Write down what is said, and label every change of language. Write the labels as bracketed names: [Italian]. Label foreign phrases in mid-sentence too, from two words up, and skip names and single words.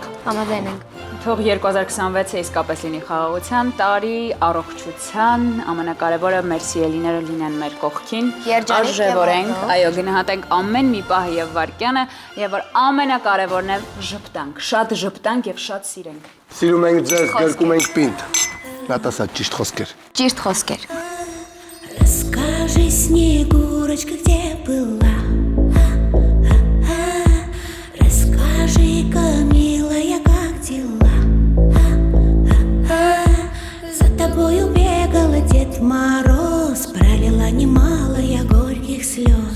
[Armenian] Համաձայն ենք։ Թող 2026-ը իսկապես լինի խաղաղության տարի, առողջության, ամենակարևորը մեր սիրելիները լինեն մեր կողքին, արժևորենք, այո, գնահատենք ամեն մի պահը եւ վայրկյանը, եւ որ ամենակարևորն է ժպտանք, շատ ժպտանք եւ շատ սիրենք։ Սիրում ենք ձեզ, գրկում ենք պինդ։ Նատասա ճիշտ խոսքեր։ Ճիշտ խոսքեր։ [Russian] Расскажи, Снегурочка, где была? Расскажи-ка, милая, как дела? За тобою бегала Дед Мороз, пролила немало я горьких слез.